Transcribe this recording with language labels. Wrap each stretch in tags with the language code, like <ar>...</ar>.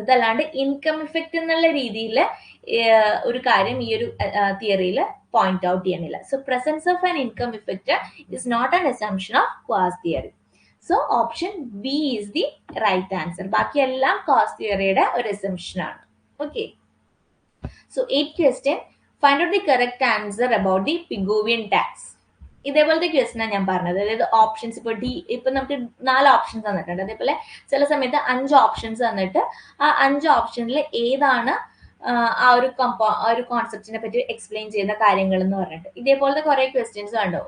<ml>അതല്ലാണ്ട് income effect എന്നുള്ള രീതിയിൽ ഒരു കാര്യം ഈ ഒരു തിയറിയിൽ പോയിന്റ് ഔട്ട് ചെയ്യണില്ല.</ml> <en>So presence of an income effect is not an assumption of cost theory. So option B is the right answer.</en> <ml>ബാക്കി എല്ലാം കോസ്റ്റ് തിയറിയുടെ ഒരു അസംഷൻ ആണ്.</ml> <en>Okay, so 8th question, find out the correct answer about the Pigovian tax.</en> <ml>ഇതേപോലത്തെ ക്വസ്റ്റനാണ് ഞാൻ പറഞ്ഞത്. അതായത് options ഇപ്പൊ ഇപ്പൊ നമുക്ക് 4 ഓപ്ഷൻസ് തന്നിട്ടുണ്ട്. അതേപോലെ ചില സമയത്ത് 5 ഓപ്ഷൻസ് തന്നിട്ട് ആ 5 ഓപ്ഷനിൽ ഏതാണ് ആ ഒരു കോൺസെപ്റ്റിനെ പറ്റി എക്സ്പ്ലെയിൻ ചെയ്യുന്ന കാര്യങ്ങൾ എന്ന് പറഞ്ഞിട്ട് ഇതേപോലത്തെ കുറെ ക്വസ്റ്റ്യൻസ് കണ്ടു.</ml>